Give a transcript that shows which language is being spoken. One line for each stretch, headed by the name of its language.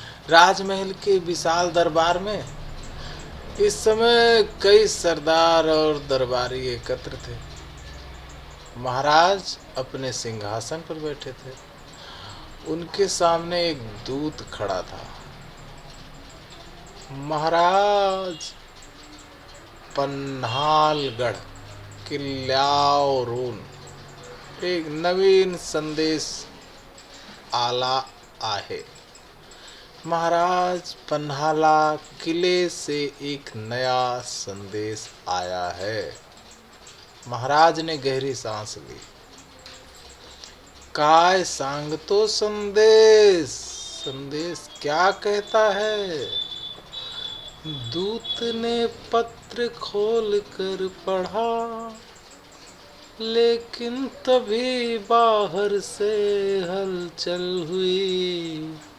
Hindi: राजमहल के विशाल दरबार में इस समय कई सरदार और दरबारी एकत्र थे। महाराज अपने सिंहासन पर बैठे थे। उनके सामने एक दूत खड़ा था।
Marathi: महाराज, पन्हालगढ़ किल्ल्यारून एक नवीन संदेश आला आहे।
Hindi: महाराज, पन्हाला किले से एक नया संदेश आया है। महाराज ने गहरी सांस ली।
Marathi: काय सांगतो संदेश?
Hindi: संदेश क्या कहता है? दूत ने पत्र खोल कर पढ़ा, लेकिन तभी बाहर से हलचल हुई।